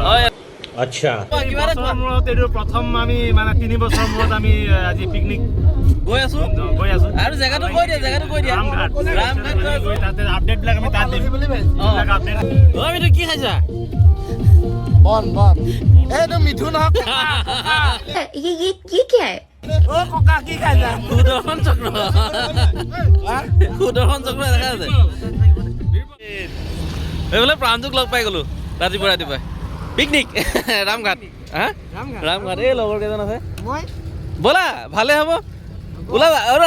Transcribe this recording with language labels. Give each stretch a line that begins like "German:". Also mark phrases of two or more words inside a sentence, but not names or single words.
Assamese: আচ্ছা, এইটো প্ৰথম আমি মানে 3 বছৰৰ মূৰত আমি আজি পিকনিক গৈ আছোঁ। আৰু জেগাটো কৈ দিয়া ৰামঘাট গৈ তাতে আপডেটবিলাক আমি তাত দিম। আমি কি খাইছা? বন এইটো মিঠু নহয়,
Hindi: ये क्या है?
Assamese: অ ককা কি খাইছা? সুদৰ্শন চক্ৰ দেখা আছে। এইফালে প্ৰাঞ্জুক লগ পাই গ'লো ৰাতিপুৱা পিকনিক ৰামঘাট। ৰামঘাট এই লগৰ কেইজন আছে, ব'লা ভালে হ'ব, ওলাবা।